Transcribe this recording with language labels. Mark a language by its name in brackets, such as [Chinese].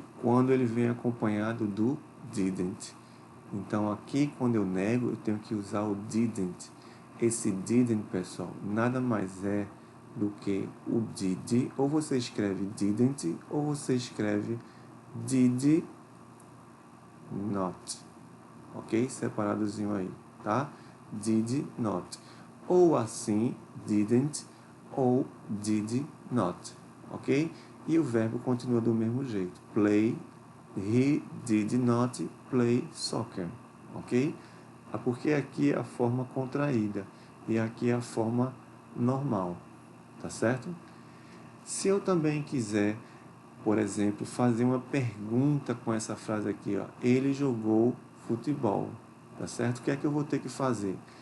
[Portuguese] Quando ele vem acompanhado do didn't. Então, aqui, quando eu nego, eu tenho que usar o didn't. Esse didn't, pessoal, nada mais é do que o did. Ou você escreve didn't, ou você escreve did not. Ok? Separadozinho aí, tá? Did not. Ou assim, didn't, ou did not. Ok? E o verbo continua do mesmo jeito. Play. [English] He did not play soccer, ok? [Portuguese] Porque aqui é a forma contraída e aqui é a forma normal, tá certo? Se eu também quiser, por exemplo, fazer uma pergunta com essa frase aqui, ó, ele jogou futebol, tá certo? O que é que eu vou ter que fazer?